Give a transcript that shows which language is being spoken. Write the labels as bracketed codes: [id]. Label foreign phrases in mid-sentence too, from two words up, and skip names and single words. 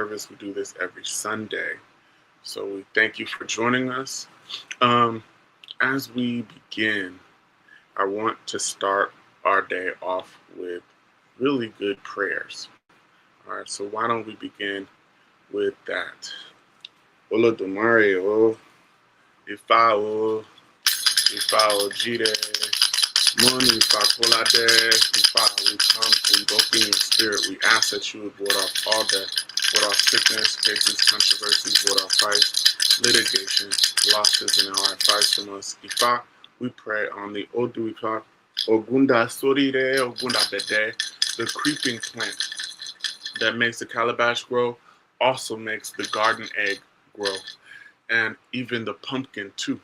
[en] We do this every Sunday. So we thank you for joining us. As we begin, I want to start our day off with really good prayers. All right, so why don't we begin with that? [yo] Olodumare o, Ifa o, Ifa Ojide, Moni Ifa Kolade, Ifa, [en] we come invoking your spirit. We ask that you would ward off all death, ward off sickness, cases, controversies, ward off fights, litigation, losses, and our advice from us. Ifa, we pray on the Odu Ifa, Ogunda Sorire, Ogunda Bede, the creeping plant that makes the calabash grow also makes the garden egg grow, and even the pumpkin too.